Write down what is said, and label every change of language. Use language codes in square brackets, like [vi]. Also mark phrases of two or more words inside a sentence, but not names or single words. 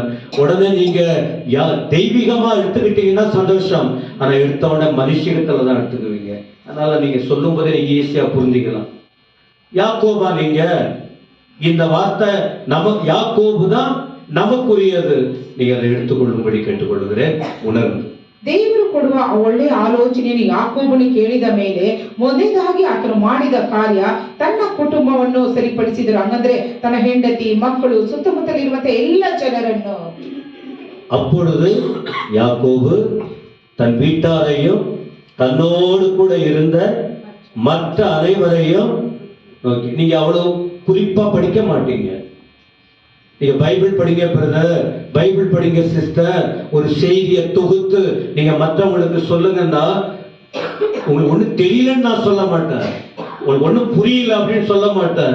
[ta] உடனே நீங்க தெய்வீகமா எடுத்துக்கிட்டீங்கன்னா சந்தோஷம். ஆனா எடுத்த உடனே மனுஷத்துல தான் எடுத்துக்குவீங்க. அதனால நீங்க சொல்லும் போதே நீங்க ஈஸியா புரிஞ்சுக்கலாம். யாக்கோபா நீங்க, இந்த வார்த்தை நமக்கு யாக்கோபு தான் நமக்குரியது. நீங்க அதை எடுத்துக்கொள்ளும்படி கேட்டுக்கொள்கிறேன். உணர்ந்து [kn] ದೇವರು ಕೊಡುವ ಒಳ್ಳೆ ಆಲೋಚನೆಯನ್ನು ಯಾಕೋಬನು ಕೇಳಿದ ಮೇಲೆ ಮೊದಲಾಗಿ ಆತನು ಮಾಡಿದ ಕಾರ್ಯ ತನ್ನ ಕುಟುಂಬವನ್ನು ಸರಿಪಡಿಸಿದರು. ಹಂಗಂದ್ರೆ ತನ್ನ ಹೆಂಡತಿ, ಮಕ್ಕಳು, ಸುತ್ತಮುತ್ತಲಿರುವಂತಹ ಎಲ್ಲ ಜನರನ್ನು. [ta] அப்பொழுது யாக்கோபு தன் வீட்டாரையும் தன்னோடு கூட இருந்த மற்ற அனைவரையும் நோக்கி, நீங்க அவ்வளவு குறிப்பா படிக்க மாட்டீங்க. நீங்க பைபிள் படிங்க பிரதர், பைபிள் படிங்க சிஸ்டர், ஒரு செய்தியை தொகுத்து நீங்க மற்றவங்களுக்கு சொல்லுங்கன்னா உங்களுக்கு ஒண்ணு தெரியலன்னு நான் சொல்ல மாட்டேன், உங்களுக்கு ஒண்ணும் புரியல அப்படின்னு சொல்ல மாட்டேன்.